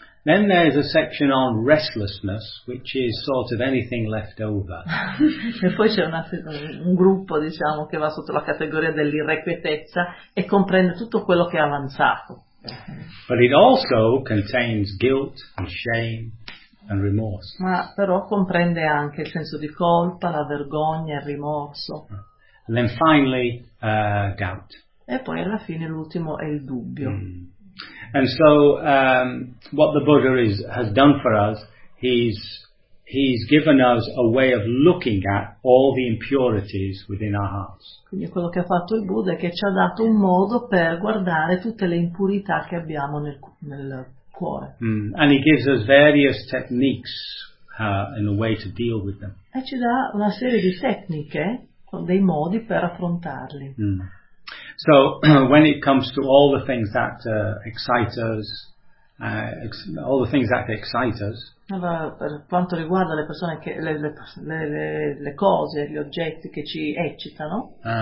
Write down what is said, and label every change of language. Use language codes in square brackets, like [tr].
[en] Then there's a section on restlessness, which is sort of anything left over. [it] E poi c'è un gruppo, diciamo, che va sotto la categoria dell'irrequietezza e comprende tutto quello che è avanzato. [en] But it also contains guilt and shame and remorse. [it] Ma però comprende anche il senso di colpa, la vergogna, il rimorso. [en] And then finally, doubt. [it] E poi alla fine l'ultimo è il dubbio. Mm. [en] And so what the Buddha has done for us, he's given us a way of looking at all the impurities within our hearts. [it] Quindi quello che ha fatto il Buddha è che ci ha dato un modo per guardare tutte le impurità che abbiamo nel cuore. Mm. [en] And he gives us various techniques in a way to deal with them. [it] E ci dà una serie di tecniche, dei modi per affrontarli. Mm. [en] So when it comes to all the things that excite us, all the things that excite us. [it] Allora, per quanto riguarda le persone che le cose, gli oggetti che ci eccitano.